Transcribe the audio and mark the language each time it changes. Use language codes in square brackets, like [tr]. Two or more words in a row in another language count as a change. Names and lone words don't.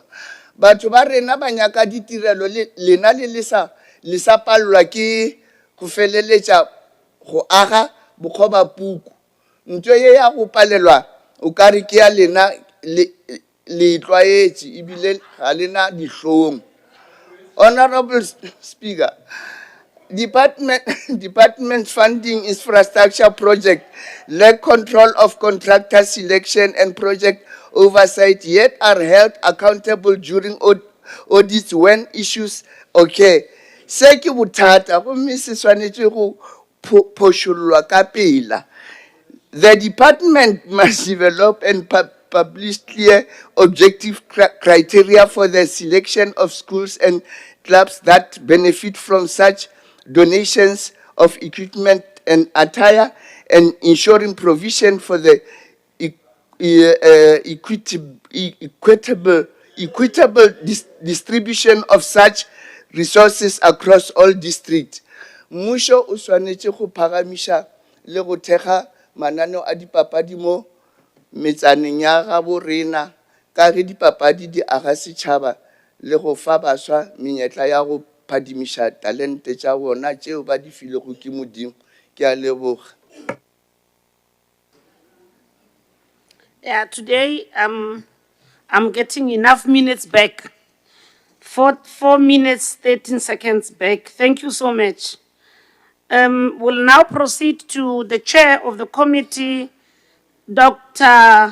[nso] Batho ba rena ba nyaka ditirelo lena le sa palelwa ke go feleletša go aga bokgobapuku. Ntho ye ya go palelwa o ka re ke ya lena le tlwaetše ebile ga lena dihlong. [en] Honorable Speaker, Department funding infrastructure project lack control of contractor selection and project oversight, yet are held accountable during audits when issues occur. [nso] Se ke bothata gomme se swanetše go phošollwa ka pela. [en] The department must develop and publish clear objective criteria for the selection of schools and clubs that benefit from such donations of equipment and attire, and ensuring provision for the equitable distribution of such resources across all districts. [nso] Mmušo o swanetše go phagamiša le go thekga mananeo a dipapadi mo metsaneng ya gabo rena ka ge dipapadi di aga setšhaba le go fa baswa menyetla ya go phadimiša talente tša bona tšeo ba di filego ke Modimo. Ke a leboga. [en] Yeah, today I'm getting enough minutes back. 4 minutes, 13 seconds back. Thank you so much. We'll now proceed to the chair of the committee, Dr.